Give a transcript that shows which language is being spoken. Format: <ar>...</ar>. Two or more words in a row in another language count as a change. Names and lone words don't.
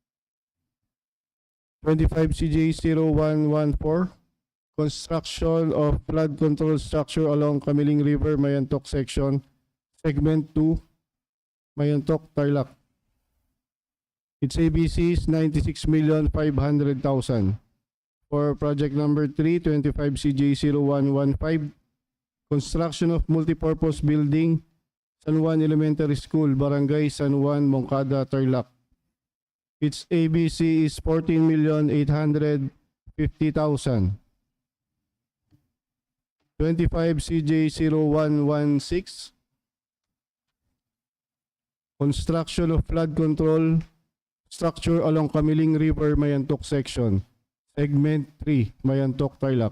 <en>25 CJ 0114, construction of flood control structure along Camiling River, Mayantoc section, segment 2, Mayantoc, Tarlac. Its ABC is 96,500,000. For project number 3, 25 CJ 0115, construction of multipurpose building, San Juan Elementary School, Barangay San Juan, Moncada, Tarlac. Its ABC is 14,850,000. 25 CJ 0116, construction of flood control structure along Camiling River, Mayantoc section, segment 3, Mayantoc, Tarlac.</en>